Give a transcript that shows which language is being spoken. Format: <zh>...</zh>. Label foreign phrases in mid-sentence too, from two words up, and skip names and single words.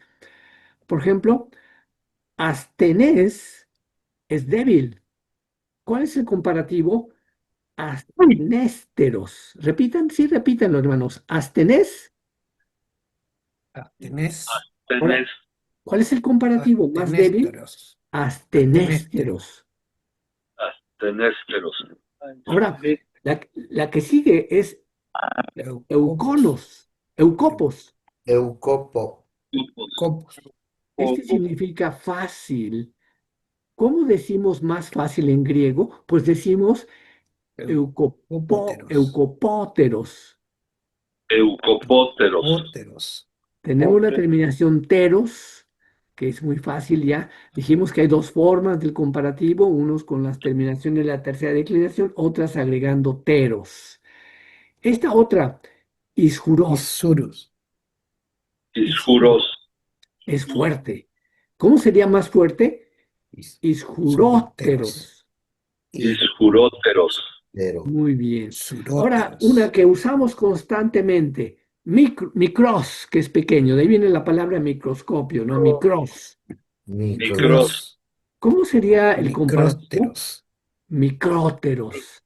<es>Por ejemplo, Astenés es débil. ¿Cuál es el comparativo? Astenésteros. Repitan, sí, repítanlo, hermanos.</es> <el>Astenés. Tenés</el> <es>Ahora,</es> <el>Tenés,</el> <es>¿cuál es el comparativo más débil?</es> <el>astenésteros. Astenésteros. tenésteros.</el> <es>Ahora, la que sigue es</es> <el>Eucopos. eucopos. Eucopo. Copos.</el> <es>Este significa fácil, ¿Cómo decimos más fácil en griego? Pues decimos</es> <el>Eucópoteros. eucopóteros. Eucopóteros. Eucópoteros.</el> <es>Tenemos la terminación teros, que es muy fácil ya. Dijimos que hay dos formas del comparativo, unos con las terminaciones de la tercera declinación, otras agregando teros. Esta otra,</es> <el>isjuros, Isurus. isjuros, Isjuros.</el> <es>es fuerte. ¿Cómo sería más fuerte?</es> <el>Suróteros. Isjuróteros. Isjuróteros.</el> <es>Pero, Muy bien. Ahora,</es> <el>Suróteros.</el> <es>una que usamos constantemente, micros, que es pequeño, de ahí viene la palabra microscopio, ¿no?</es> <el>Micros. Micros.</el> <es>¿Cómo sería el comparativo?</es> <el>Micróteros. Micróteros.</el>